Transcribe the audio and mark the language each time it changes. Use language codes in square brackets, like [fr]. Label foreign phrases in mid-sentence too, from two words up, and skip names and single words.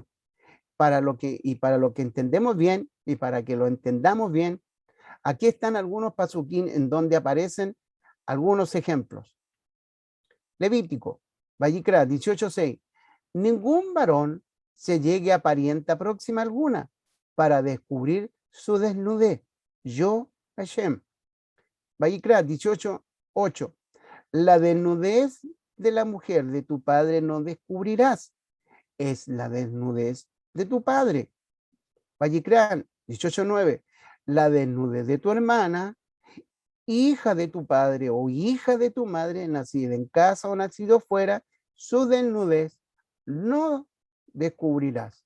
[es] Para lo que entendemos bien y para que lo entendamos bien, aquí están algunos pasuquín en donde aparecen algunos ejemplos. Levítico, Vayikra 18:6. Ningún varón se llegue a parienta próxima alguna para descubrir su desnudez. Yo, Hashem. Vayikra 18:8. La desnudez de la mujer de tu padre no descubrirás. Es la desnudez de tu padre. Vayikra 18:9. la desnudez de tu hermana, hija de tu padre o hija de tu madre, nacida en casa o nacido fuera, su desnudez no descubrirás.